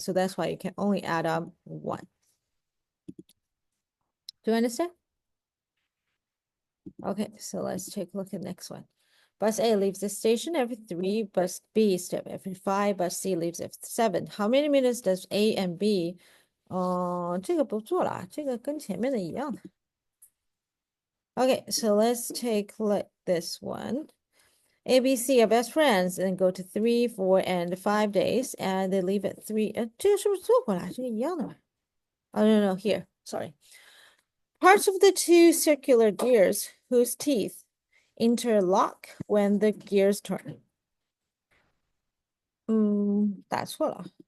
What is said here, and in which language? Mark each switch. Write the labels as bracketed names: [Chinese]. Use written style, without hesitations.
[English] So that's why you can only add up 1. Do you understand? Okay, so let's take a look at the next one. Bus A leaves the station every 3, bus B stop every 5, bus C leaves every 7. How many minutes does A and B? [Chinese] 这个不做了，这个跟前面的一样的。 [English] Okay, so let's take a look at this one. A, B, C are best friends and go to 3, 4, and 5 days, and they leave at 3. [Chinese] 这个是不是做过了？这个一样的吧？ [English] Oh, no, here, sorry. Parts of the 2 circular gears whose teeth interlock when the gears turn. [Chinese] 打错了。